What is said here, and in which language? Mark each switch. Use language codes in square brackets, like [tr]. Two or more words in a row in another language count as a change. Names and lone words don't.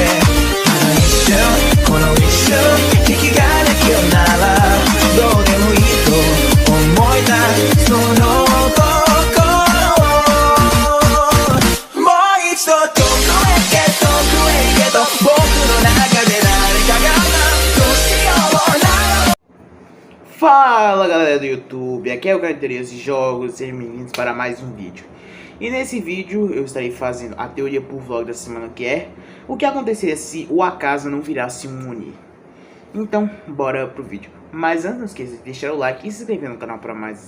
[ja] この一瞬引きができるならどうでもいいと思えたその心をもう一度遠くへ行けと僕の中で誰かがどうしような [pt] Fala galera do YouTube, aqui é o Carteirinhas de Jogos, sejam bem-vindos para mais um vídeo. E nesse vídeo eu estarei fazendo a teoria por vlog da semana que é o que aconteceria se o Akaza não virasse um Oni. Então, bora pro vídeo. Mas antes, não esqueça de deixar o like e se inscrever no canal para mais.